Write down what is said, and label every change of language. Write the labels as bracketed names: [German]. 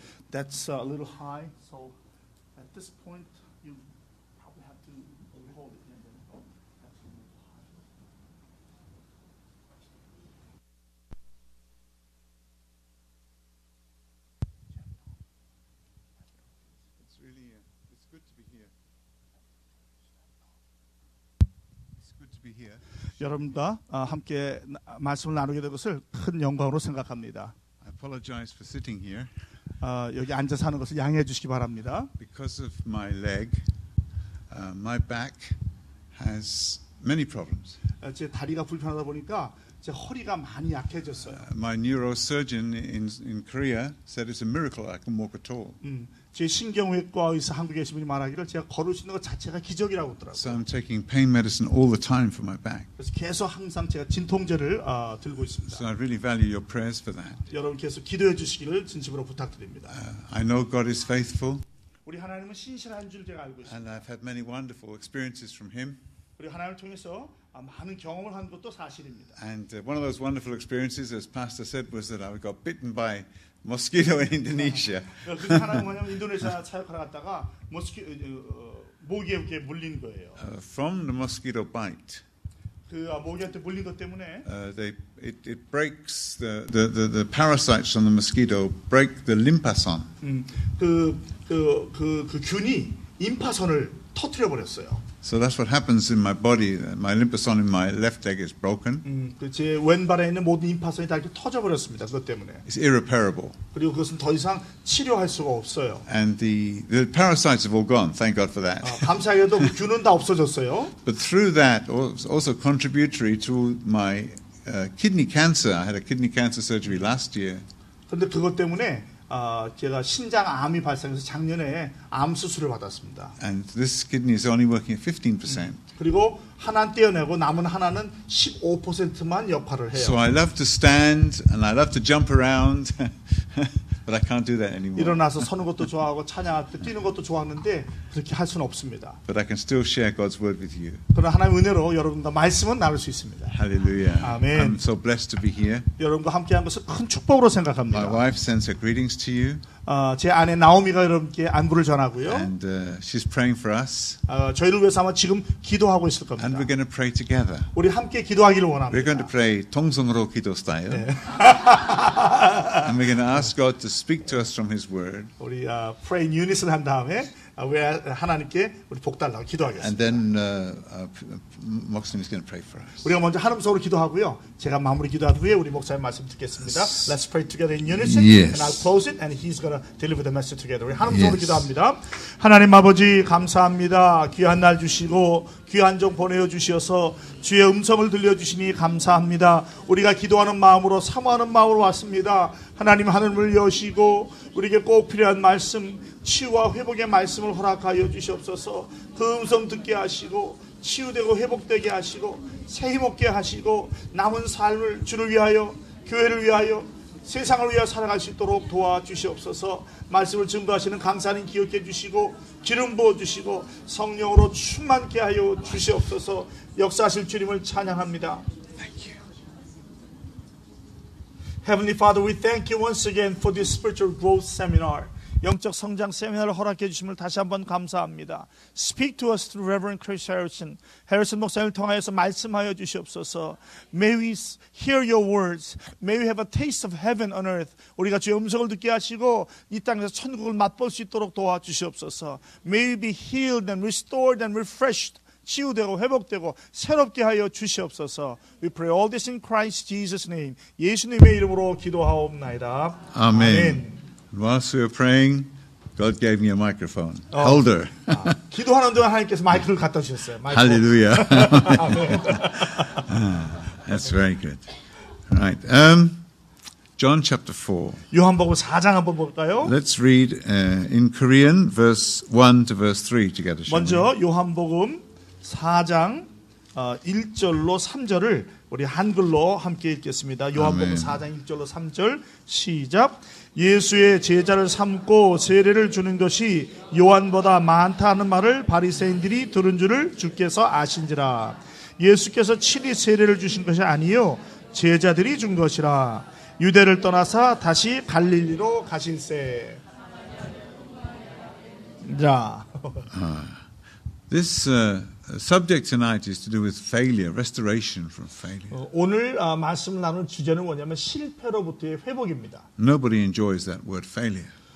[English] That's a little high, so at this point you probably have to hold it. That's a little high. It's really it's good to be here. be here. [Korean] 여러분과 함께 말씀을 나누게 된 것을 큰 영광으로 생각합니다. [English] I apologize for sitting here. [Korean] 여기 앉아서 하는 것을 양해해 주시기 바랍니다. [English] Because of my leg, my back has many problems. [Korean] 제 다리가 불편하다 보니까 제 허리가 많이 약해졌어요. [English] My neurosurgeon in Korea said it's a miracle I can walk at all. [Korean] 제 신경외과 의사 한국에 계신 분이 말하기를 제가 걸을 수 있는 것 자체가 기적이라고 하더라고요. [English] So I'm taking pain medicine all the time for my back. [Korean] 그래서 계속 항상 제가 진통제를 들고 있습니다. [English] So I really value your prayers for that. [Korean] 여러분 계속 기도해 주시기를 진심으로 부탁드립니다. [English] I know God is faithful, [Korean] 우리 하나님은 신실한 줄 제가 알고 있습니다. [English] and I've had many wonderful experiences from Him. [Korean] 우리 하나님을 통해서 많은 경험을 한 것도 사실입니다. [English] And one of those wonderful experiences, as Pastor said, was that I got bitten by mosquito in Indonesia. [Korean] 그 하나는 뭐냐면 인도네시아 사역하러 갔다가 모기에 이렇게 물린 거예요. [English] From the mosquito bite, [Korean] 그 모기한테 물린 것 때문에 [English] it breaks the parasites on the mosquito break the limpason. [Korean] 그 균이 임파선을 터뜨려 버렸어요. [English] So that's what happens in my body. My limpason in my left leg is broken. [Korean] 제 왼발에 있는 모든 임파선이 다 이렇게 터져 버렸습니다. 그것 때문에. [English] It's irreparable. [Korean] 그리고 그것은 더 이상 치료할 수가 없어요. [English] And the parasites have all gone. Thank God for that. [Korean] 감사하게도 그 균은 다 없어졌어요. [English] But through that, also contributory to my kidney cancer. I had a kidney cancer surgery last year. [Korean] 그런데 그것 때문에 제가 신장암이 발생해서 작년에 암 수술을 받았습니다. [English] And this kidney is only working at 15%. [Korean] 그리고 하나는 떼어내고 남은 하나는 15%만 역할을 해요. [English] So I love to stand and I love to jump around, but I can't do that anymore. [Korean] 일어나서 서는 것도 좋아하고 찬양할 때 뛰는 것도 좋아하는데 그렇게 할 수는 없습니다. [English] But I can still share God's word with you. [Korean] 그러나 하나님의 은혜로 여러분과 말씀은 나눌 수 있습니다. [English] Hallelujah. Amen. I'm so blessed to be here. [Korean] 여러분과 함께한 것을 큰 축복으로 [English] My [Korean] 생각합니다. [English] wife sends her greetings to you, [Korean] 제 아내 나오미가 여러분께 안부를 전하고요. [English] and she's praying for us, [Korean] 저희를 위해서 아마 지금 기도하고 있을 겁니다. [English] and we're going to pray together. [Korean] 우리 함께 기도하기를 [English] We're going to [Korean] 원합니다. [English] pray [Korean] 통성으로 기도 [English] style, and we're going to ask God to speak to us from His Word, [Korean] 우리 [English] pray unit [Korean] 을 한 다음에 우리 하나님께 우리 복 달라고 [English] and [Korean] 기도하겠습니다. [English] then 목사님 is going to pray for us. [Korean] 우리가 먼저 한음성으로 기도하고요. 제가 마무리 기도한 후에 우리 목사님 말씀 듣겠습니다. [English] Let's pray together in unison, Yes. and I'll close it, and he's going to deliver the message together. [Korean] 우리 한음성으로 [English] Yes. [Korean] 기도합니다. 하나님 아버지 감사합니다. 귀한 날 주시고 귀한 종 보내어 주시어서 주의 음성을 들려주시니 감사합니다. 우리가 기도하는 마음으로 사모하는 마음으로 왔습니다. 하나님 하늘을 여시고 우리에게 꼭 필요한 말씀, 치유와 회복의 말씀을 허락하여 주시옵소서. 그 음성 듣게 하시고 치유되고 회복되게 하시고 새 힘 얻게 하시고 남은 삶을 주를 위하여 교회를 위하여 세상을 위하여 살아갈 수 있도록 도와주시옵소서. 말씀을 증거하시는 강사님 기억해 주시고 기름 부어주시고 성령으로 충만케 하여 주시옵소서. 역사하실 주님을 찬양합니다. [English] Heavenly Father, we thank you once again for this spiritual growth seminar. [Korean] 영적 성장 세미나를 허락해 주심을 다시 한번 감사합니다. [English] Speak to us through Reverend Chris Harrison. [Korean] 해리슨 목사님을 통하여서 말씀하여 주시옵소서. [English] May we hear your words. May we have a taste of heaven on earth. [Korean] 우리가 주의 음성을 듣게 하시고 이 땅에서 천국을 맛볼 수 있도록 도와주시옵소서. [English] May we be healed and restored and refreshed. [Korean] 치유되고 회복되고 새롭게 하여 주시옵소서. [English] We pray all this in Christ Jesus' name. [Korean] 예수님의 이름으로 기도하옵나이다. [English] Amen. Whilst we were praying, God gave me a microphone holder. [Korean] 기도하는 동안 하나님께서 마이크를 갖다 주셨어요. 마이크. [English] Hallelujah. That's very good. Right. John chapter 4. [Korean] 요한복음 4장 한번 볼까요? [English] Let's read in Korean verse 1 to verse 3 together. shall we? [Korean] 먼저 요한복음 4장 1절로 3절을 우리 한글로 함께 읽겠습니다. 요한복음 아멘. 4장 1절로 3절 시작. 예수의 제자를 삼고 세례를 주는 것이 요한보다 많다 하는 말을 바리새인들이 들은 줄을 주께서 아신지라. 예수께서 친히 세례를 주신 것이 아니요 제자들이 준 것이라. 유대를 떠나사 다시 갈릴리로 가실세. 자, [English] This subject tonight is to do with failure, restoration from failure. [Korean] 오늘 말씀을 나눌 주제는 뭐냐면 실패로부터의 회복입니다. [English] Nobody enjoys that word failure.